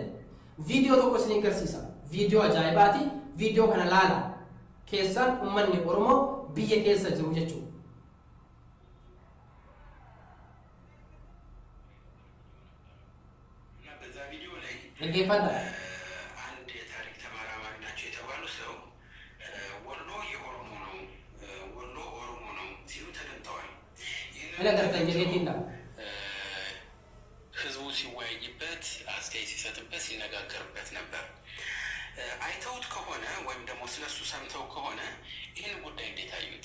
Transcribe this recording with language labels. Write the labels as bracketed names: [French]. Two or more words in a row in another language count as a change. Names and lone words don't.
[Oromo] Viidiyoo tokko isin agarsiisa. Viidiyoo ajaa'ibaati. Viidiyoo kana laala. Keessaan uummanni Oromoo biyya keessa jiru jechuudha. Dhaggeeffadha. [Amharic] አንድ የታሪክ ተመራማሪ ናቸው የተባሉ ሰው ወሎ የኦሮሞ ነው ወሎ ኦሮሞ ነው ሲሉ ተደምጠዋል። ህዝቡ ሲወያይበት አስተያየት ሲሰጥበት ሲነጋገርበት ነበር። አይተውት ከሆነ ወይም ደግሞ ስለሱ ሰምተው ከሆነ ይህን ጉዳይ እንዴት አዩት?